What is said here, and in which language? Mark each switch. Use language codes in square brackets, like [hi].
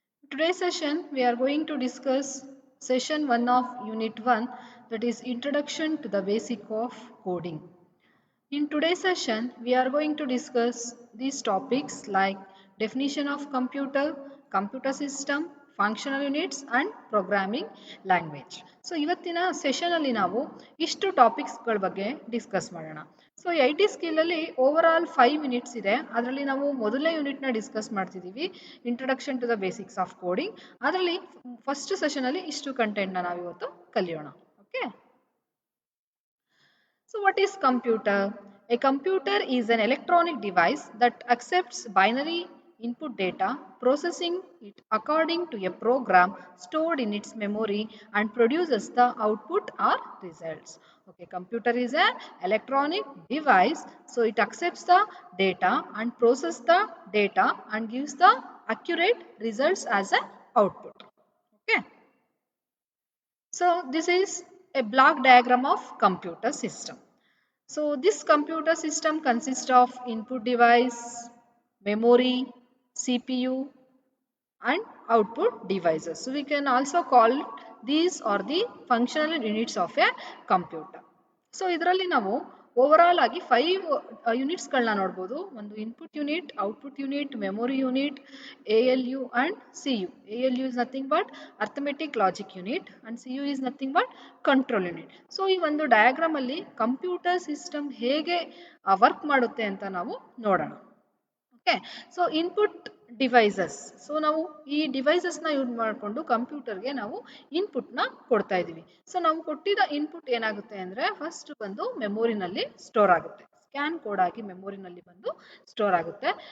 [en] Today's session we are going to discuss session 1 of unit 1, that is introduction to the basic of coding. In today's session, we are going to discuss these topics like definition of computer, computer system, functional units and programming language. [kn] So ಇವತ್ತಿನ session ಅಲ್ಲಿ ನಾವು ಇಷ್ಟು ಟಾಪಿಕ್ಸ್ಗಳ ಬಗ್ಗೆ discuss ಮಾಡೋಣ. So IT skill ಅಲ್ಲಿ over all 5 minutes ಇದೆ. ಅದರಲ್ಲಿ ನಾವು ಮೊದಲನೇ ಯೂನಿಟ್ ನ ಡಿಸ್ಕಸ್ ಮಾಡ್ತಿದ್ದೀವಿ, [en] Introduction to the basics of coding. [kn] ಅದರಲ್ಲಿ ಫಸ್ಟ್ ಸೆಷನ್ ಅಲ್ಲಿ ಇಷ್ಟು ಕಂಟೆಂಟ್ ನ ನಾವು ಇವತ್ತು ಕಲಿಯೋಣ. Okay. [en] So what is computer? A computer is an electronic device that accepts binary input data, processing it according to a program stored in its memory and produces the output or results. Okay, computer is an electronic device, so it accepts the data and processes the data and gives the accurate results as an output. Okay. So this is a block diagram of computer system. So this computer system consists of input device, memory, CPU and output devices. So we can also call these are the functional units of a computer. [kn] So ಇದರಲ್ಲಿ ನಾವು overall ಆಗಿ 5 units ಗಳನ್ನ ನೋಡಬಹುದು. ಒಂದು input unit, output unit, memory unit, ALU and CU. [en] ALU is nothing but arithmetic logic unit and CU is nothing but control unit. [kn] So ಈ ಒಂದು diagram ಅಲ್ಲಿ computer system ಹೇಗೆ ವರ್ಕ್ ಮಾಡುತ್ತೆ ಅಂತ ನಾವು ನೋಡೋಣ. Okay. So input devices. So ನಾವು ಈ ಡಿವೈಸಸ್ ನ ಯೂಸ್ ಮಾಡಿಕೊಂಡು ಕಂಪ್ಯೂಟರ್ಗೆ ನಾವು ಇನ್ಪುಟ್ ನ ಕೊಡ್ತಾ ಇದೀವಿ. ಸೊ ನಾವು ಕೊಟ್ಟಿದ್ದ ಇನ್ಪುಟ್ ಏನಾಗುತ್ತೆ ಅಂದ್ರೆ ಫಸ್ಟ್ ಬಂದು ಮೆಮೊರಿನಲ್ಲಿ ಸ್ಟೋರ್ ಆಗುತ್ತೆ, ಸ್ಕ್ಯಾನ್ ಕೋಡ್ ಆಗಿ ಮೆಮೊರಿನಲ್ಲಿ ಬಂದು ಸ್ಟೋರ್ ಆಗುತ್ತೆ.